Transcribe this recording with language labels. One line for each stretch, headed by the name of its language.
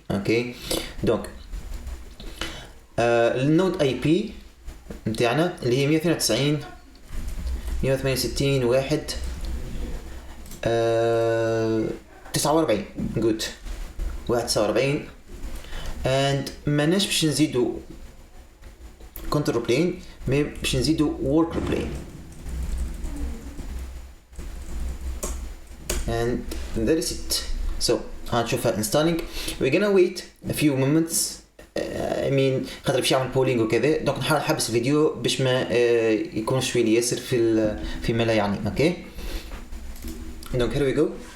Arabic: اوكي دونك النود اي بي نتاعنا اللي هي 192 168 1 49 جود 49 and ماناش باش نزيدو كنترول بلين مي باش نزيدو ورك بلين
English: and that is it. so هنشوفها installing. we're gonna wait a few moments I mean
Arabic: خاطر باش يعمل بولينج وكذا. دونك نحاول نحبس الفيديو باش ما يكون شوي لي ياسر في ما لا يعني.
English: Okay دونك here we go.